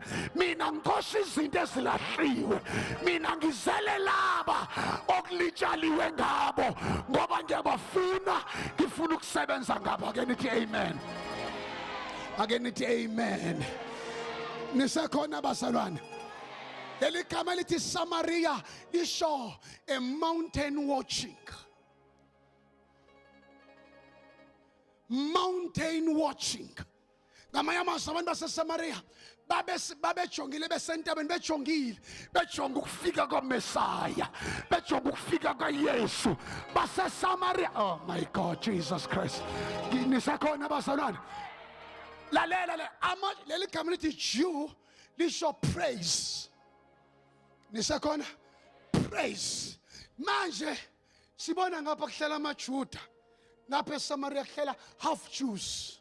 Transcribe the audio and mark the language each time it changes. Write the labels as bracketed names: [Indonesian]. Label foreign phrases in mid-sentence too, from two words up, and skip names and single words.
[Zulu] Mina ngikhosa izinto ezilahliwe, mina ngizele laba okulitshaliwe ngabo ngoba ngiyabafuna, ngifuna ukusebenza ngabo. Ake nithi amen. Ake nithi amen. Nisekhona bazalwane? Leli gama lithi Samaria lisho [English] a mountain watching. Mountain watching. [Zulu] Ngamanye amazwi abantu baseSamaria babejongile besentabeni, bejonga ukufika kwaMesaya, bejonga ukufika kwaYesu. BaseSamaria, [English] oh my God, Jesus Christ. [Zulu] Nisekhona bazalwane? Lalela leli gama lithi Jew lisho praise. Nisakhona? Praise. Manje sibona ngapha kuhlala amaJuda. Ngapha eSamaria kuhlala [English] half Jews.